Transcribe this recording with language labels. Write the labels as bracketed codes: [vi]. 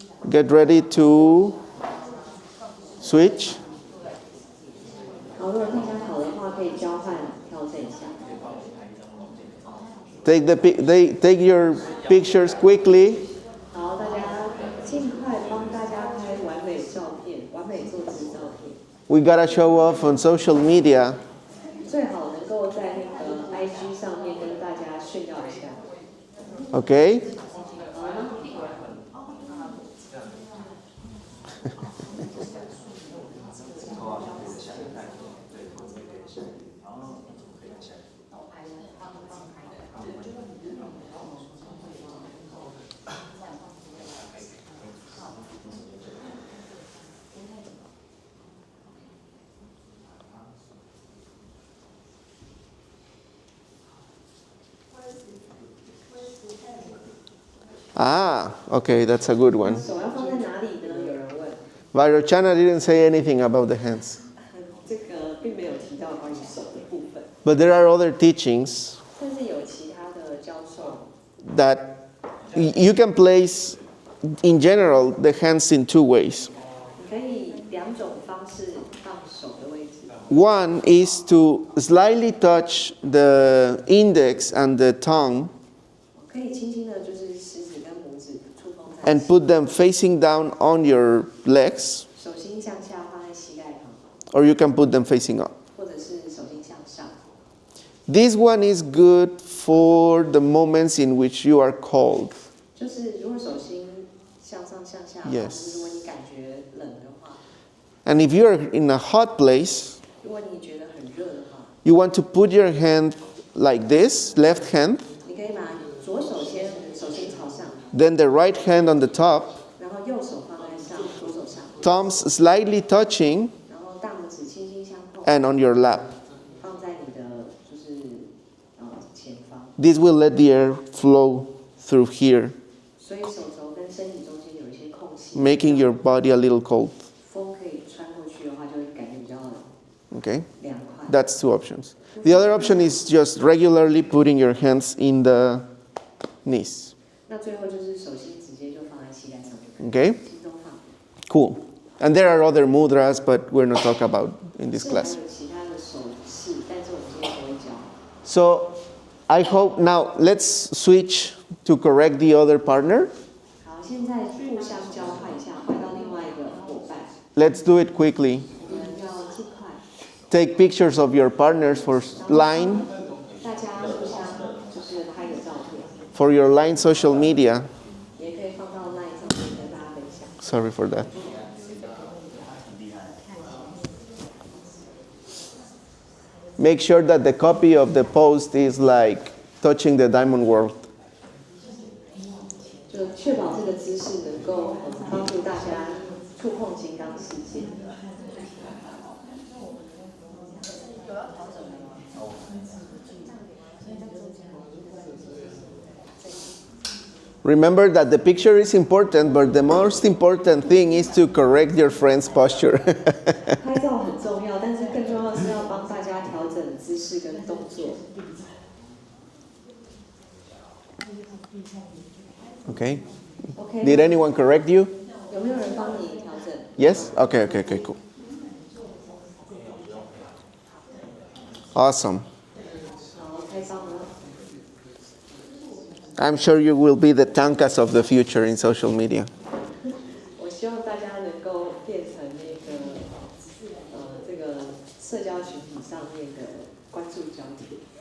[en] get ready to switch. [zh] 好，如果大家好的话，可以交换调整一下。 [en] Take your pictures quickly. [zh] 好，大家尽快帮大家拍完美照片，完美坐姿照片。 [en] We gotta show off on social media. [zh] 最好能够在那个 IG 上面跟大家炫耀一下。 [en] Okay? [zh] 好吗？ [en] Okay, that's a good one. [zh] 手要放在哪里呢？有人问。 [en] Vairocana didn't say anything about the hands. [zh] 这个并没有提到关于手的部分， [en] But there are other teachings [zh] 但是有其他的教授。 [en] that you can place, in general, the hands in two ways. [zh] 你可以两种方式放手的位置。 [en] One is to slightly touch the index and the thumb [zh] 可以轻轻的，就是食指跟拇指触碰在一 [en] and [zh] 起， [en] put them facing down on your legs, [zh] 手心向下放在膝盖旁， [en] or you can put them facing up. [zh] 或者是手心向上。 [en] This one is good for the moments in which you are cold. [zh] 就是如果手心向上向下， [en] Yes. [zh] 就是如果你感觉冷的话， [en] And if you're in a hot place, [zh] 如果你觉得很热的话， [en] you want to put your hand like this, left hand, [zh] 你可以把左手先手心朝上， [en] then the right hand on the top, [zh] 然后右手放在上，左手上， [en] thumbs slightly touching, [zh] 然后大拇指轻轻相碰， [en] and on your lap. [zh] 放在你的就是前方， [en] This will let the air flow through here, [zh] 所以手肘跟身体中间有一些空隙， [en] making your body a little cold. [zh] 风可以穿过去的话，就会感觉比较 [en] Okay? [zh] 凉快。 [en] That's two options. The other option is just regularly putting your hands in the knees. [zh] 那最后就是手心直接就放在膝盖上就可以， [en] Okay? [zh] 心中放。 [en] Cool. And there are other mudras, but we're not talking about in this [zh] 是 [en] class. [zh] 还有其他的手势，但是我们今天不会教。 [en] So I hope now let's switch to correct the other partner. [zh] 好，现在互相交换一下，换到另外一个伙伴， [en] Let's do it quickly. [zh] 我们要尽快。 [en] Take pictures of your partners for line, [zh] 大家互相就是拍个照片， [en] for your line social media. [zh] 也可以放到 LINE 上面跟大家分享。 [en] Sorry for that. Make sure that the copy of the post is like touching the diamond world. [zh] 就确保这个姿势能够帮助大家触碰金刚世界。 [en] Remember that the picture is important, but the most important thing is to correct your friend's posture. [zh] 拍照很重要，但是更重要的是要帮大家调整姿势跟动作。 [en] Okay? OK， Did anyone correct you? [zh] 有没有人帮你调整？ [en] Yes? Okay, cool. Awesome. [zh] 好，太棒了！ [en] I'm sure you will be the tankas of the future in social media. [zh] 我希望大家能够变成那个这个社交群体上面的关注焦点。